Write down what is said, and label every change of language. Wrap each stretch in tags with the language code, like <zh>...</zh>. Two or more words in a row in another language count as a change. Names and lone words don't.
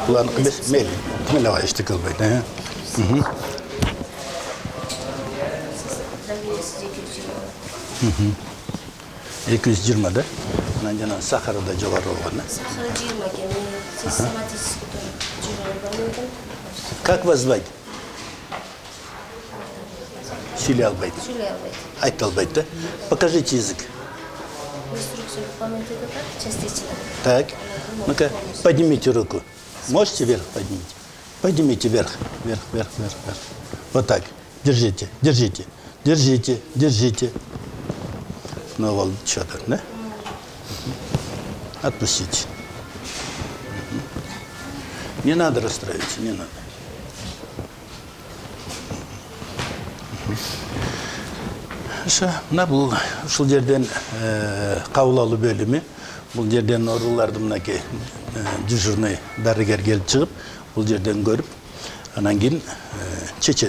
<ky>Буларны кымес мели. Кымелага ишти кылбайт, Давлениеси 220. 220 да? Анан жана сахары да жогору болгон да? Сахары 20 экен. Систематически жиберген экен.</ky> <ru>Как вас звать?</ru> <ky>Сүйлөй албайт. Айта албайт да?</ky> <ru>Покажите язык. Инструкцию выполнять это так, частично. Так, ну-ка, поднимите руку. Можете вверх поднимите? Поднимите вверх. Вот так. Держите. Ну вот, что-то, да? Отпустите. Не надо расстраиваться, не надо.</ru> <ky>Мына бул ушул жерден кабыл алуу бөлүмү. Бул жерден ооруларды мынакей дежурный дарыгер келип чыгып, бул жерден көрүп, анан кийин чечет.</ky>